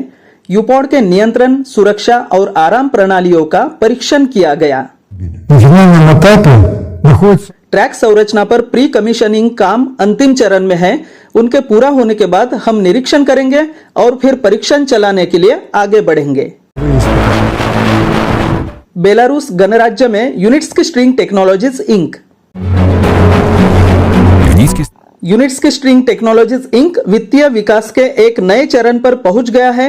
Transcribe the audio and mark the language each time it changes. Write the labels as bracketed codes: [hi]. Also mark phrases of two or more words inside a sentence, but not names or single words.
[hi] यूपॉड के नियंत्रण, सुरक्षा और आराम प्रणालियों का परीक्षण किया गया। [ru] На финальном этапе находится [hi] ट्रैक संरचना पर प्री कमीशनिंग काम अंतिम चरण में है। उनके पूरा होने के बाद हम निरीक्षण करेंगे और फिर परीक्षण चलाने के लिए आगे बढ़ेंगे। बेलारूस गणराज्य में यूनिट्स्की स्ट्रिंग टेक्नोलॉजीज इंक यूनिट्स्की स्ट्रिंग टेक्नोलॉजीज इंक वित्तीय विकास के एक नए चरण पर पहुंच गया है।